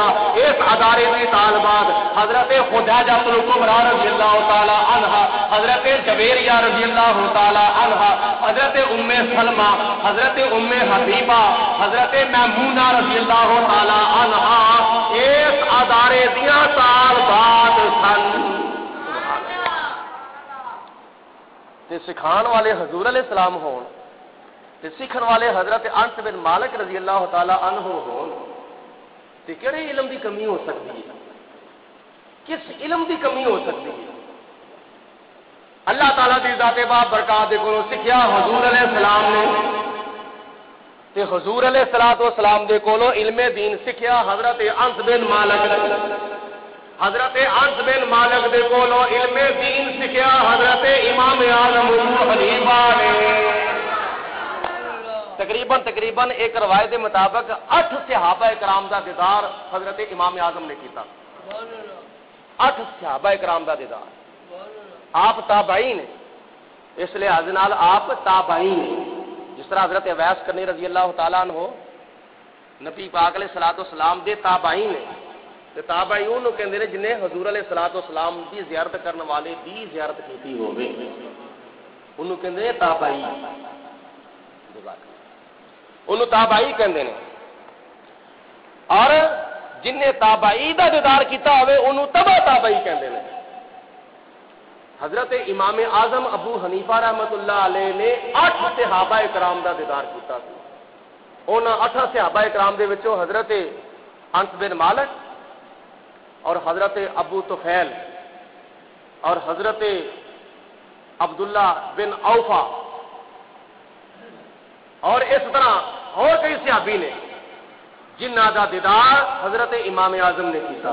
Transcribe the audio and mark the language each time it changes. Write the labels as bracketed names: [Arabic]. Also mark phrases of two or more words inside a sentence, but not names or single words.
[Punjabi] اس ادارے دے طالبات حضرت خدیجہ الکبریٰ [Arabic] رضی اللہ تعالی عنہا, [Punjabi] حضرت جویریہ [Arabic] رضی اللہ تعالی عنہا, [Punjabi] حضرت ام سلمہ, حضرت ام حبیبہ, حضرت میمونہ [Arabic] رضی اللہ تعالی عنہا [Punjabi] اس ادارے دیاں طالبات سن. تے سکھان والے حضور [Arabic] علیہ السلام [Punjabi] ہون تے سیکھن والے حضرت انس بن مالک [Arabic] رضی اللہ تعالی عنہ [Punjabi] ہون تے کہڑے علم دی کمی ہو سکتی ہے؟ کس علم دی کمی ہو سکتی ہے؟ اللہ تعالیٰ دی ذات بابرکات دے کولوں سکھیا حضور [Arabic] علیہ السلام [Punjabi] نے تے حضور [Arabic] علیہ الصلوۃ والسلام [Punjabi] دے کولوں علم دین سکھیا حضرت انس بن مالک نے. حضرت انس بن مالک دے کولوں علم دین سیکھیا حضرت امام اعظم ابو حنیفہ نے۔ تقریباً [Urdu] ایک روایت کے مطابق [Punjabi] 8 صحابہ کرام دا دیدار حضرت امام اعظم نے کیتا۔ 8 صحابہ کرام دا دیدار۔ آپ تابعین نے، اس لحاظ نال آپ تابعین نے، جس طرح حضرت اویس کرنی [Arabic] رضی اللہ تعالیٰ عنہ [Punjabi] نبی پاک [Arabic] علیہ الصلوۃ والسلام [Punjabi] دے تابعین نے، تے تابعین نو کہندے نے جنہیں حضور [Arabic] علیہ الصلوۃ والسلام [Punjabi] دی زیارت کرنے والے دی زیارت کیتی ہوے انہوں کہندے نے تابعی، انہوں تابعی کہندے نے، اور جن نے تابعی دا دیدار کیتا ہوئے انہوں تبع تابعی کہندے نے۔ حضرت امام اعظم ابو حنیفہ [Arabic] رحمت اللہ علیہ [Punjabi] نے 8 صحابہ کرام دا دیدار کیتا سی۔ انہاں 8 صحابہ کرام دے وچوں حضرت انس بن مالک اور حضرت ابو طفیل اور حضرت عبداللہ بن اوفا اور اس طرح اور کئی صحابی نے جنہ دا دیدار حضرت امام اعظم نے کیتا۔